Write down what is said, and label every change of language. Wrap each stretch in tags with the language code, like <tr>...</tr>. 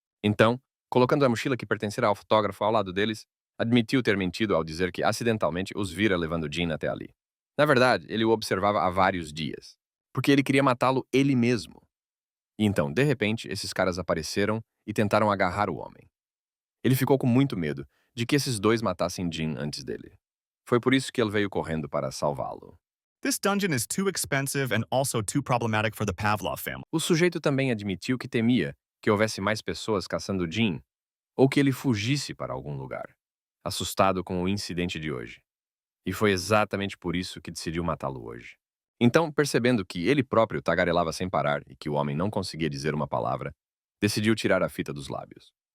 <pt>Então, colocando a mochila que pertencera ao fotógrafo ao lado deles, admitiu ter mentido ao dizer que acidentalmente os vira levando Jean até ali. Na verdade, ele o observava há vários dias. porque ele queria matá-lo ele mesmo. E então, de repente, esses caras apareceram e tentaram agarrar o homem. Ele ficou com muito medo de que esses dois matassem Jin antes dele. Foi por isso que ele veio correndo para salvá-lo.</pt> <en>This dungeon is too expensive and also too problematic for the Pavlov family.</en> <pt>O sujeito também admitiu que temia que houvesse mais pessoas caçando Jin ou que ele fugisse para algum lugar, assustado com o incidente de hoje. E foi exatamente por isso que decidiu matá-lo hoje. Então, percebendo que ele próprio tagarelava sem parar e que o homem não conseguia dizer uma palavra, decidiu tirar a fita dos lábios.</pt>